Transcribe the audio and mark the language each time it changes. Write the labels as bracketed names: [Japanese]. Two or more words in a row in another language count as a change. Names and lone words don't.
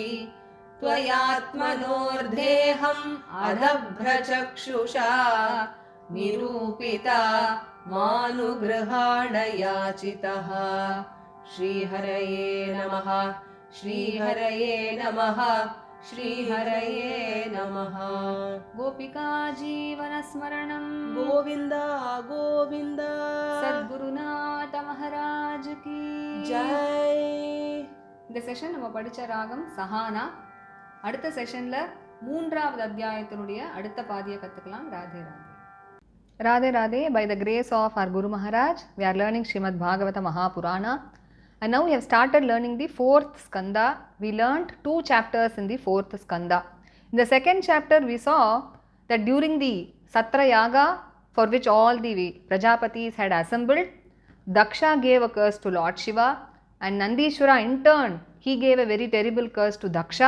[Sanskrit] त्वयात्मनोर्देहम् अधभ्रचक्षुषा निरूपिता मानुगृहाण याचितः श्रीहरये नमः श्रीहरये नमः श्रीहरये नमः गोपिका जीवनस्मरणं गोविन्द गोविन्द [Hindi] सद्गुरुनाथ महाराज की जय [Tamil] இந்த செஷன் நம்ம படிச்ச ராகம் சஹானா. அடுத்த செஷன்ல 3வது அத்தியாயத்தினுடைய அடுத்த பாதியை கத்துக்கலாம். ராதே ராதே. ராதே ராதே. [English] By the grace of our Guru Maharaj, we are learning Srimad Bhagavata Mahapurana. And now we have started learning the 4th skanda. We learnt 2 chapters in the 4th skanda. In the 2nd chapter, we saw that during the Satra Yaga, for which all the Prajapatis had assembled, Daksha gave a curse to Lord Shiva, and Nandishwara in turn, he gave a very terrible curse to Daksha.